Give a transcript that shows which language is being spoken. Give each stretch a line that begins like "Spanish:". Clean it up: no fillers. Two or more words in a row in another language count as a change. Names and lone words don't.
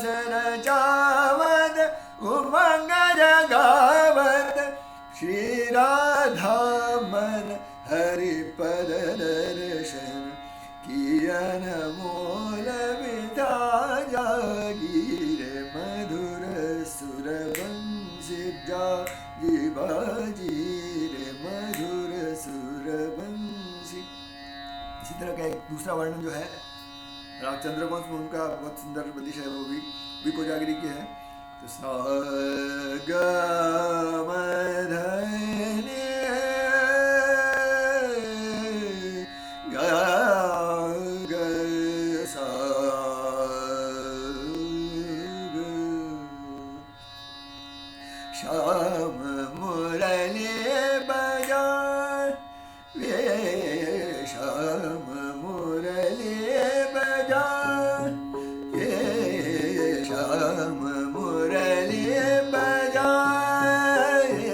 Hindi: रचावत उमंग जगावत, श्री राधा मन हरिपद दर्शन, किरण मोल विधा जागी रे, मधुर सुर बंसी जागी बाजी रे, मधुर सुर बंसी। इसी तरह का एक दूसरा वर्णन जो है रामचंद्र वंश में उनका बहुत सुंदर बंदिश है, वो भी कोजागरी की है। तो सा ग म ध नि ग ग सा ग, श्याम मुरली बजाए वे, श्याम मुरली बजाए ये, श्याम मुरली बजाए,